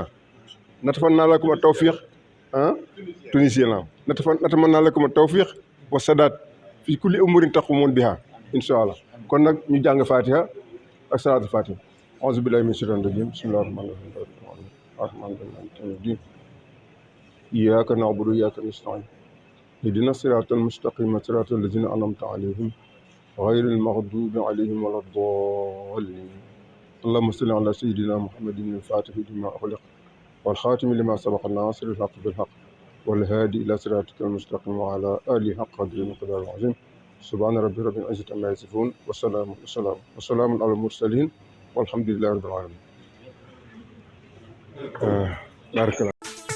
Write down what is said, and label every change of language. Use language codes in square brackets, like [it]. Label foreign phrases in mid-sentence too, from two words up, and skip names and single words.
[ar] نتمنى لكم التوفيق tunisien لا نتمنى لكم التوفيق وسعادة في كل أمور تقومون بها إن شاء الله [wo] kon nag ñu jàng [ar] الفاتحة ak صلاة الفاتح أعوذ بالله من الشيطان الرجيم بسم الله الرحمن الرحيم إياك نعبد وإياك نستعين اهدنا الصراط المستقيم صراط الذين أنعمت عليهم غير المغضوب عليهم ولا الضالين اللهم صل على سيدنا محمد الفاتح لما أغلق والخاتم لما سبق الناصر الحق بالحق والهادي إلى صراطك المستقيم وعلى آله حق قدره ومقداره العظيم سبحان رب العزة عما يصفون وسلام على المرسلين والحمد لله رب العالمين بارك الله